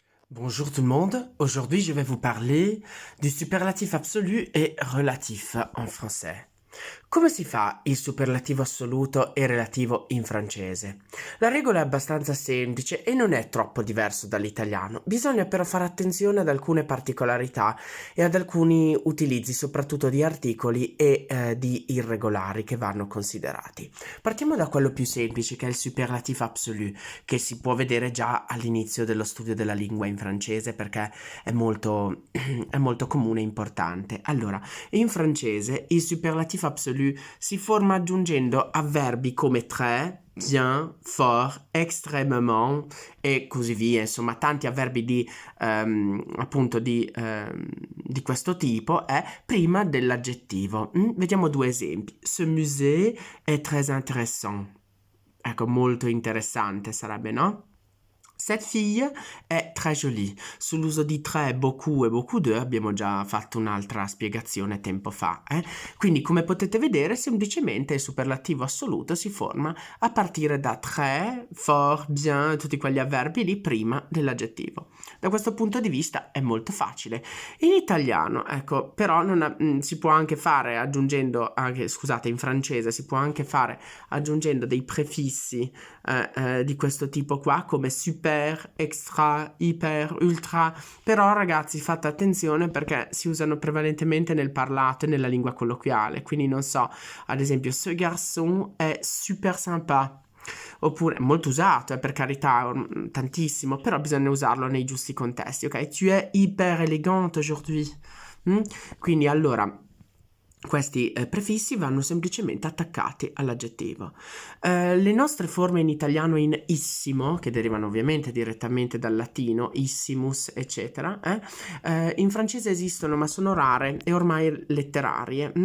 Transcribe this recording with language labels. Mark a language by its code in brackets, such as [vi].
[fr] Bonjour tout le monde, aujourd'hui je vais vous parler du superlatif absolu e relatif en français. [it] Come si fa il superlativo assoluto e relativo in francese? La regola è abbastanza semplice e non è troppo diverso dall'italiano, bisogna però fare attenzione ad alcune particolarità e ad alcuni utilizzi soprattutto di articoli e di irregolari che vanno considerati. Partiamo da quello più semplice che è il superlatif absolu, che si può vedere già all'inizio dello studio della lingua in francese perché è molto, è molto comune e importante. Allora, in francese il superlatif absolu si forma aggiungendo avverbi come très, bien, fort, extrêmement e così via, insomma tanti avverbi appunto di questo tipo prima dell'aggettivo. Vediamo due esempi. [fr] Ce musée est très intéressant. [it] Ecco, molto interessante sarebbe, no? [fr] Cette fille è très jolie. [it] Sull'uso di très, beaucoup e beaucoup de abbiamo già fatto un'altra spiegazione tempo fa. Quindi, come potete vedere, semplicemente il superlativo assoluto si forma a partire da très, fort, bien, tutti quegli avverbi lì prima dell'aggettivo. Da questo punto di vista è molto facile. In italiano, ecco, però si può anche fare aggiungendo, scusate, in francese si può anche fare aggiungendo dei prefissi di questo tipo qua come super, extra, iper, ultra, però ragazzi fate attenzione perché si usano prevalentemente nel parlato e nella lingua colloquiale, quindi non so, ad esempio [fr] ce garçon è super sympa, [it] oppure molto usato, per carità, tantissimo, però bisogna usarlo nei giusti contesti, ok? [fr] Tu es hyper élégante aujourd'hui. [it] Quindi allora questi prefissi vanno semplicemente attaccati all'aggettivo. Le nostre forme in italiano in issimo, che derivano ovviamente direttamente dal latino, issimus, eccetera, in francese esistono ma sono rare e ormai letterarie.